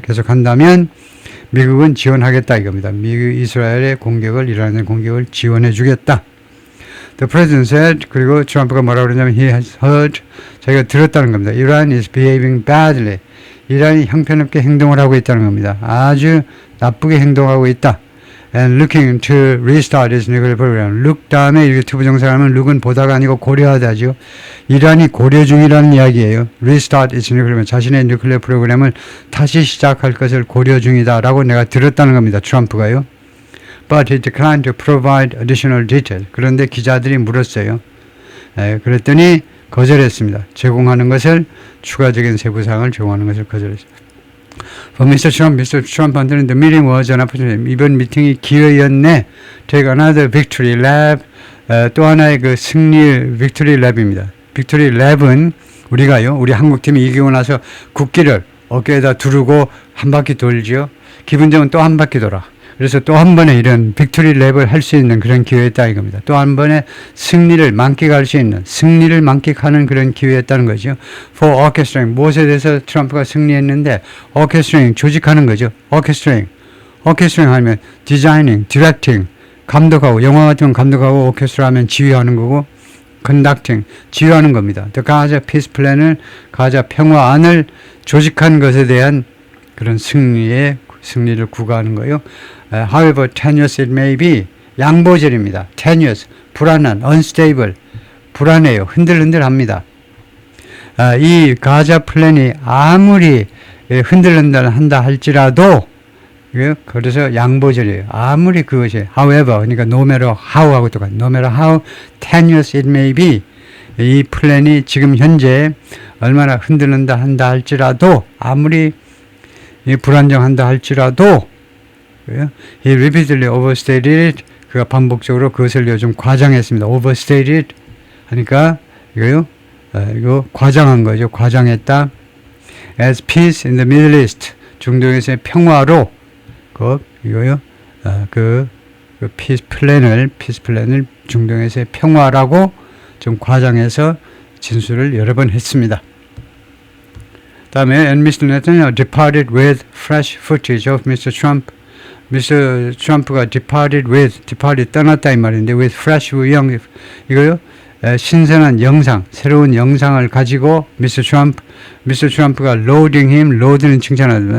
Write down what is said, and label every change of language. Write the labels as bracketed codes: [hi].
[ko] 계속한다면 미국은 지원하겠다 이겁니다. 미국 이스라엘의 공격을 이란의 공격을 지원해 주겠다. [en] The president said [ko] 그리고 트럼프가 뭐라고 그러냐면 [en] he has heard [ko] 자기가 들었다는 겁니다. [en] Iran is behaving badly. [ko] 이란이 형편없게 행동을 하고 있다는 겁니다. 아주 나쁘게 행동하고 있다. [en] And looking to restart its nuclear program. [ko] look 다음에 이렇게 투부정사하면 look은 보다가 아니고 고려하다죠. 이란이 고려 중이라는 이야기예요. [en] restart its nuclear program. [ko] 자신의 누클레어 프로그램을 다시 시작할 것을 고려 중이다라고 내가 들었다는 겁니다. 트럼프가요. [en] But he declined to provide additional detail. [ko] 그런데 기자들이 물었어요. 그랬더니 거절했습니다. 제공하는 것을 추가적인 세부사항을 제공하는 것을 거절했습니다. [en] For Mr. Trump한테는 the meeting was an opportunity. [ko] 이번 미팅이 기회였네. [en] Take another victory lap. [ko] 또 하나의 그 승리 victory lap입니다. victory lap은 우리가요. 우리 한국팀이 이기고 나서 국기를 어깨에다 두르고 한 바퀴 돌지요. 기분 좋으면 또 한 바퀴 돌아. 그래서 또 한 번에 이런 빅토리 랩을 할 수 있는 그런 기회였다 이겁니다. 또 한 번에 승리를 만끽할 수 있는 승리를 만끽하는 그런 기회였다는 거죠. [en] For orchestrating [ko] 무엇에 대해서 트럼프가 승리했는데 orchestrating 조직하는 거죠. orchestrating 하면 designing, directing 감독하고 영화 같은 건 감독하고 orchestra 하면 지휘하는 거고 conducting 지휘하는 겁니다. The Gaza Peace Plan을 가자 평화안을 조직한 것에 대한 그런 승리를 구가하는 거예요. [en] However tenuous it may be 양보절입니다. [ko] tenuous 불안한 unstable 불안해요. 흔들흔들합니다. 이 가자 플랜이 아무리 흔들흔들한다 할지라도 그래서 양보절이에요. 아무리 그것이 however 그러니까 no matter how하고 똑같아요. [en] no matter how tenuous it may be [ko] 이 플랜이 지금 현재 얼마나 흔들린다 한다 할지라도 아무리 불안정한다 할지라도 [en] he repeatedly overstated it [ko] 그가 반복적으로 그것을 요즘 과장했습니다. overstated 하니까 이거 과장한 거죠. 과장했다. [en] as peace in the Middle East [ko] 중동에서의 평화로 그 peace 플랜을 중동에서의 평화라고 좀 과장해서 진술을 여러 번 했습니다. [en] 다음에 and Mr. Netanyahu departed with fresh footage of Mr. Trump. Mr. [ko] Trump가 departed 떠났다 이 말인데 [en] with fresh [ko] 이거요 신선한 영상, 새로운 영상을 가지고 Mr. Trump가 [en] loading him, [ko] load는 칭찬하다.